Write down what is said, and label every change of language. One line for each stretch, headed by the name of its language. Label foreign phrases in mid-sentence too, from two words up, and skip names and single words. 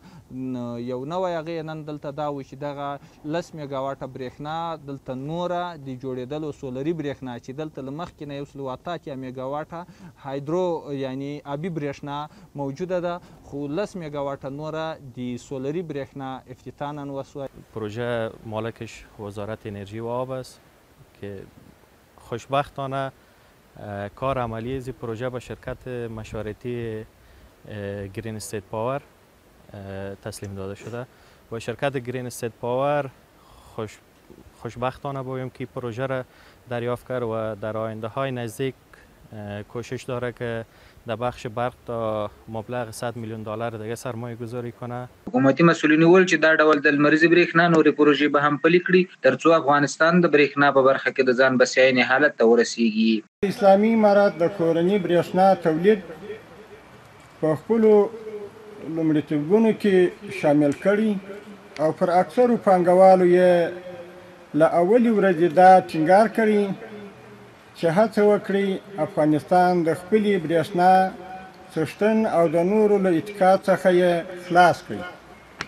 Pashto: یو نوی هغې نن دلته دا و چې دغه 10 میګا واټه برېښنا دلته نوره د جوړېدلو سولري برېښنا چې دلته له مخکې نه 188 میګا واټه هایدرو یعنی آبي برېښنا موجوده ده، خو 10 میگا واٹ نوره د سولری برېښنا افتتاحاً وشوه.
Persian: پروژه مالکش وزارت انرژی و آب است که خوشبختانه کار عملی از پروژه به شرکت مشورتی گرین استیت پاور تسلیم داده شده و شرکت گرین استیت پاور خوشبختانه بایم که پروژه را دریافت کرد و در آینده های نزدیک کوشش داره که در بخش برق تا مبلغ 100 میلیون دلار دیگه سرمایه گذاری کنه.
Pashto: حکومتي مسؤلین وویل چې دا ډول د لمریزې برېښنا نورې پروژې به هم پلي کړي ترڅو افغانستان د برېښنا په برخه کې د ځان بسیاینې حالت ته ورسیږي. اسلامي امارت د کورني برېښنا تولید په خپلو لومړیتوبونو کې شامل کړي او پر اکثرو پانګوالو یې له اولې ورځې دا ټینګار کړي چې هڅه وکړي افغانستان د خپلې برېښنا څښتن او د نورو له اتکا څخه یې خلاص کړي.